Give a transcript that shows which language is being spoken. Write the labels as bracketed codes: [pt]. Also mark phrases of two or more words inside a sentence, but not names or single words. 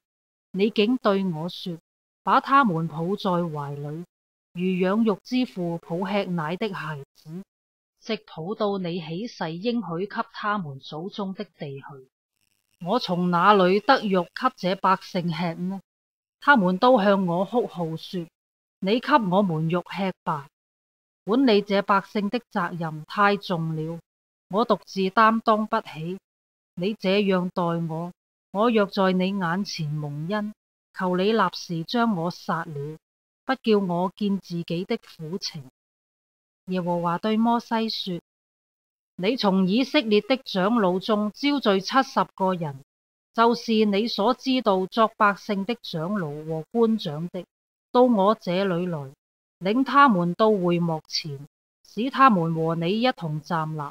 [zh] 你竟對我說，把他們抱在懷裏，如養育之父抱吃奶的孩子，直抱到你起誓應許給他們祖宗的地去。我從哪裏得肉給這百姓吃呢？他們都向我哭號說：你給我們肉吃吧！管理這百姓的責任太重了，我獨自擔當不起。你這樣待我，我若在你眼前蒙恩，求你立時將我殺了，不叫我見自己的苦情。耶和華對摩西說：你從以色列的長老中招聚70個人，就是你所知道作百姓的長老和官長的，到我這裏來，領他們到會幕前，使他們和你一同站立。